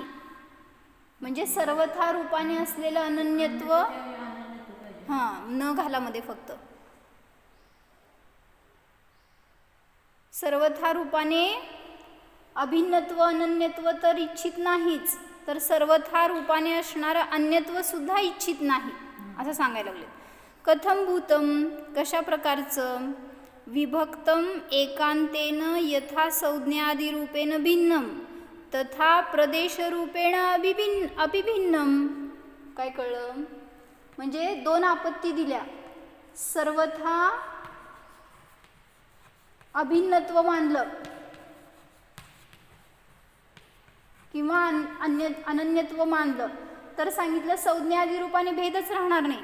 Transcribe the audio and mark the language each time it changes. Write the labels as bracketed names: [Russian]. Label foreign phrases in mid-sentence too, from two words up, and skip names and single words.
[Marathi] म्हणजे सर्वथा रूपाने असलेलं अनन्यत्व, न घालामध्ये फक्त सर्वथा रूपाने अभिन्नत्व अनन्यत्व तर इच्छित नाहीच, तर सर्वथा रूपाने असणारं अन्यत्व सुद्धा इच्छित नाही असं सांगायला लागले. [Sanskrit] कथम भूतम, [Marathi] कशा प्रकारचं, [Sanskrit] विभक्तम एकांतेन यथा संज्ञादिरूपेण भिन्नम तथा प्रदेशरूपेण अभिभिन्नम. [Marathi] काय कळलं, म्हणजे दोन आपत्ती दिल्या. सर्वथा अभिन्नत्व मानलं किंवा अनन्यत्व मानलं तर सांगितलं संज्ञादी रूपाने भेदच राहणार नाही.